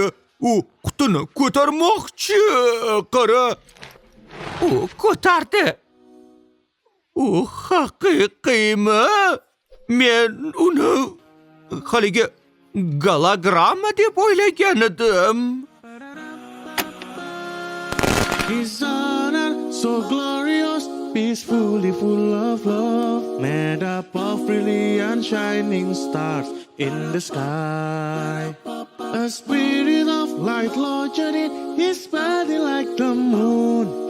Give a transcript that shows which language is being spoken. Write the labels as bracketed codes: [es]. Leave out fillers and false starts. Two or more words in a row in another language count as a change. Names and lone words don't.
[uz] U qutini ko'tarmoqchi. Qara. U ko'tardi. U haqiqiymi? Men uni haligi gologramma deb o'ylagan edim. [en] His honor so glorious, peacefully full of love, made up of brilliant shining stars in the sky. A spirit of light lodged in his body like the moon.